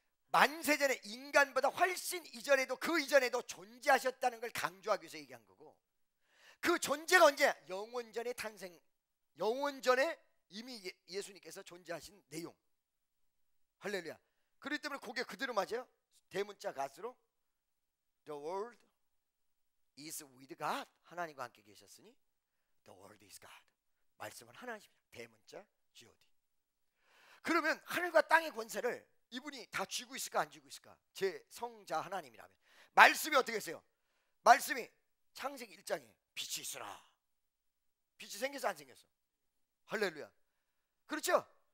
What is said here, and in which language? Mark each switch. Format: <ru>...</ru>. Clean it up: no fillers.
<ko>만세전에 인간보다 훨씬 이전에도 그 이전에도 존재하셨다는 걸 강조하기 위해서 얘기한 거고 그 존재가 언제? 영원전에 탄생. 영원전에 이미 예수님께서 존재하신 내용. 할렐루야. 그렇기 때문에 그게 그대로 맞아요. 대문자 갓으로</ko> <en>The word is with God.</en> <ko>하나님과 함께 계셨으니</ko> <en>The word is God.</en> <ko>말씀은 하나님입니다. 대문자 God. 그러면 하늘과 땅의 권세를 이분이 다 쥐고 있을까 안 쥐고 있을까? 제 성자 하나님이라면 말씀이 어떻게 했어요? 말씀이 창세기 1장에 빛이 있으라. 빛이 생겼어 안 생겼어? 할렐루야. 그렇죠?</ko>